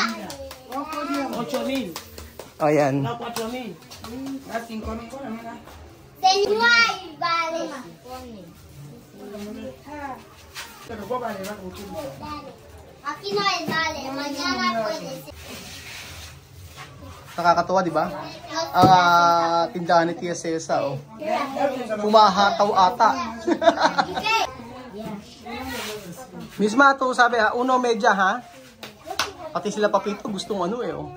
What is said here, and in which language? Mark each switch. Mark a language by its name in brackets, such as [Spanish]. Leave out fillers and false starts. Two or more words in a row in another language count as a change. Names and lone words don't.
[Spanish] 8,000. [Filipino] Oh, yan. [Spanish] No, 4,000. 5,000. vale. Aquí no hay vale, mañana puede ser. [Filipino] Nakakatuwa, di ba? Ang tindahan ni Tia Cesa, oh. Pumahataw ata. Misma to sabi ha, 1 medya ha. Pati sila Papito gustong ano eh, oh.